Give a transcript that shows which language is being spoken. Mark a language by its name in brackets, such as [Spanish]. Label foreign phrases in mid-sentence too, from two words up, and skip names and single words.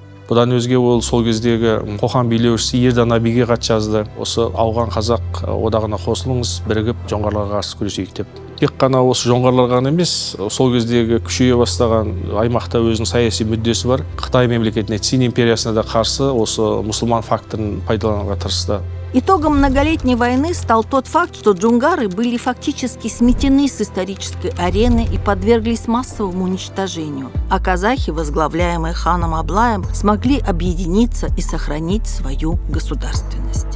[Kazakh] Бұдан өзге ол сол кездегі Қоқан билеушісі Ердан Абиге хат жазды: осы ауған қазақ одағына қосылыңыз, бірігіп жоңғарларға қарсы күресейік деп. Тек қана осы жоңғарлар ғана емес, сол кездегі күшейе бастаған аймақта өзінің саяси мүддесі бар Қытай мемлекетіне, Цин империясына да қарсы осы мұсылман факторын пайдалануға тырысты. [Russian] Итогом многолетней войны стал тот факт, что джунгары были фактически сметены с исторической арены и подверглись массовому уничтожению, а казахи, возглавляемые ханом Аблаем, смогли объединиться и сохранить свою государственность.